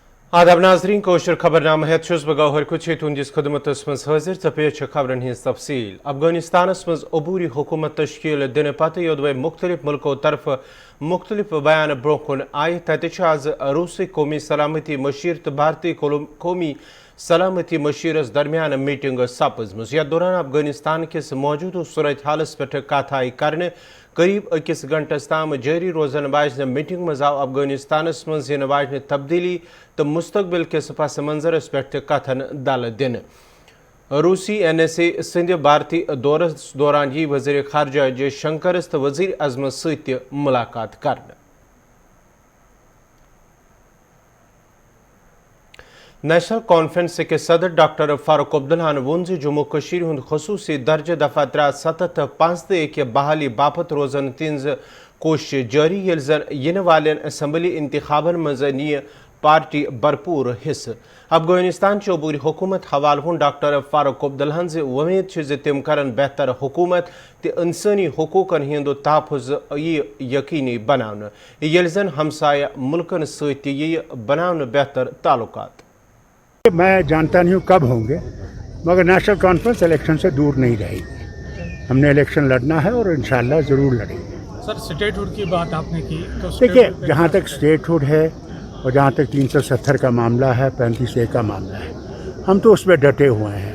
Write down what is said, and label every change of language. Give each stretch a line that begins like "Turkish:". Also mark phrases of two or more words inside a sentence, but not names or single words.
Kashmiri: आदाब नाजरीन कोशर खबरनामा हेत छुस बह गौहर कुछ तुंदिस खदमतस मज हाजिर तो पेश खबरन हिंस तफसील। अफगानिस्तानस मज अबूरी हुकूमत तश्कील दिन पत योदवे मुख्तलिफ मुल्कों तरफ मुख्तलिफ बयान ब्रोह कुन आय तत आज रूसी कौमी सलामती मशीर तो भारतीय कौमी सलामती मशीरस दरमियान मीटिंग सपजम। यथ दौरान अफगानिस्तान किस मौजूद सूरत हालस पे कथ आई कर करीब अकिस घंटस ताम जारी रोजन वाजन मीटिंग मज आव अफगानिस्तानस मज इन वाजन तब्दीली तो मुस्तकबिल किस पस मंजरस पे कथन दल दिन। रूसी NSA संद भारतीय दौरस दौरान यी वज़ीर ख़ारजा जयशंकरस तो वज़ीर अज़मत सत मुलाकात कर। नेशनल कॉन्फ्रेंस के सदर डॉक्टर फारूक अब्दुल्ला वोन जम्मू कशीर हुंद खसूसी दर्ज दफा 375 के बहाली बापत रोजन तिंज कोशिश जारी ये जन इन वाले असम्बली इंतखाबन मज नी पार्टी भरपूर हिस्स। अफगानिस्तान अबूरी हुकूमत हवाल हुन डॉक्टर फारूक अब्दुल्ला उम्मीद तिम करन बेहतर हुकूमत तो इंसानी हकूकन हिंद तहफ़ुज़ यकीनी बनान ये जन हमसाया मुल्कन सत बनान बेहतर ताल्लुकात।
Hindi: मैं जानता नहीं हूँ कब होंगे, मगर नेशनल कॉन्फ्रेंस इलेक्शन से दूर नहीं रहेगी। हमने इलेक्शन लड़ना है और इंशाल्लाह ज़रूर लड़ेंगे। सर, स्टेटहुड की बात आपने की तो देखिए, जहाँ तक स्टेटहुड है और जहाँ तक 370 का मामला है, 35A का मामला है, हम तो उसमें डटे हुए हैं।